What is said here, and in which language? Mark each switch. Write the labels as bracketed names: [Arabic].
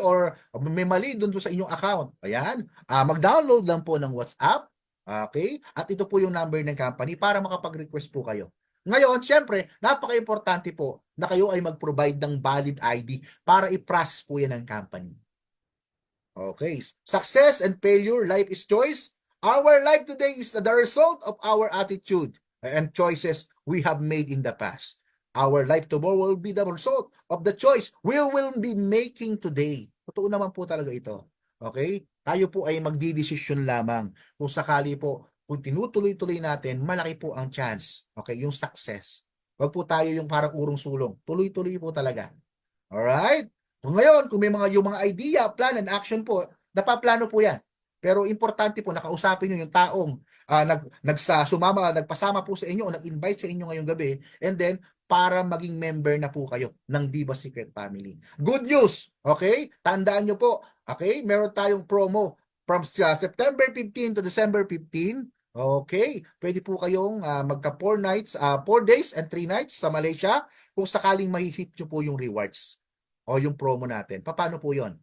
[Filipino] Or may mali dun sa inyong account. Ayan. Mag-download lang po ng WhatsApp. Okay? At ito po yung number ng company para makapag-request po kayo. Ngayon, syempre, napaka-importante po na kayo ay mag-provide ng valid ID para i-process po yan ng company. Okay. [English] Success and failure, life is choice. Our life today is the result of our attitude and choices we have made in the past. Our life tomorrow will be the result of the choice we will be making today. [Filipino] Totoo naman po talaga ito. Okay? Tayo po ay magdidesisyon lamang. Kung sakali po, kung tinutuloy-tuloy natin, malaki po ang chance. Okay? Yung success. Huwag po tayo yung parang urong-sulong. Tuloy-tuloy po talaga. Alright? Kung ngayon, kung may yung mga [English] idea, plan, and action [Filipino] po, napaplano po yan. Pero importante po, nakausapin nyo yung taong nagpasama po sa inyo o nag-invite sa inyo ngayong gabi, and then, para maging member na po kayo ng Diva Secret Family. [English] Good news, [Filipino] okay? Tandaan nyo po, okay? Meron tayong promo from September 15 to December 15. Okay? Pwede po kayong magka [English] 4 days and 3 nights [Filipino] sa Malaysia kung sakaling mahihit nyo po yung rewards o yung promo natin. Paano po yon?